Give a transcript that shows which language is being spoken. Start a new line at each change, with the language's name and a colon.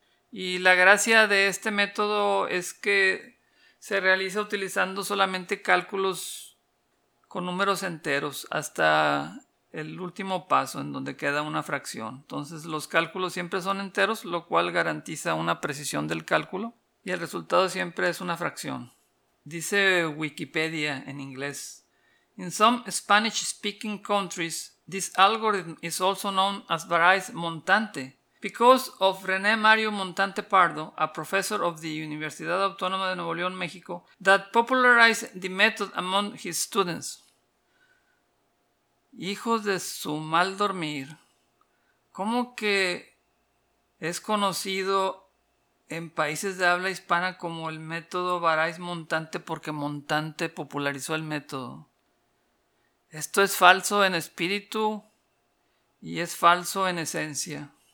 Spanish: Y la gracia de este método es que se realiza utilizando solamente cálculos con números enteros hasta el último paso, en donde queda una fracción. Entonces los cálculos siempre son enteros, lo cual garantiza una precisión del cálculo, y el resultado siempre es una fracción.
English: Dice Wikipedia en inglés: In some Spanish speaking countries, this algorithm is also known as Varice Montante because of René Mario Montante Pardo, a professor of the Universidad Autónoma de Nuevo León, México, that popularized the method among his students.
Spanish: Hijos de su mal dormir, ¿cómo que es conocido en países de habla hispana como el método Varice Montante porque Montante popularizó el método? Esto es falso en espíritu y es falso en esencia.